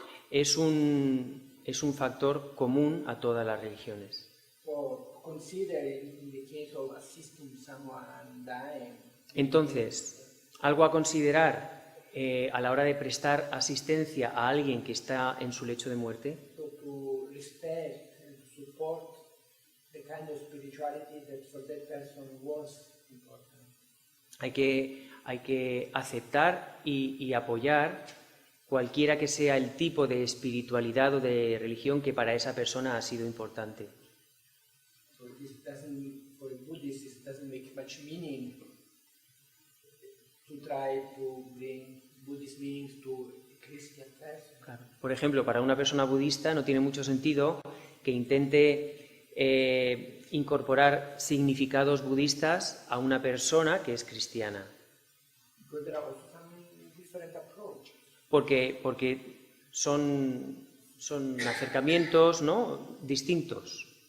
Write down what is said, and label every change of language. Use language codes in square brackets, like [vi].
[es] Es un factor común a todas las religiones. [en] So consider in the case of assisting someone dying. [es] Entonces, algo a considerar a la hora de prestar asistencia a alguien que está en su lecho de muerte. [en] So to respect and to support the kind of spirituality that for that person was important. [es] Hay que aceptar y apoyar cualquiera que sea el tipo de espiritualidad o de religión que para esa persona ha sido importante. [en] So this doesn't, for a Buddhist, it doesn't make much meaning to try to bring Buddhist meanings to a Christian person. [es] Claro. Por ejemplo, para una persona budista no tiene mucho sentido que intente incorporar significados budistas a una persona que es cristiana. [en] Because there are also some different approaches. [es] Porque son acercamientos, ¿no?, distintos,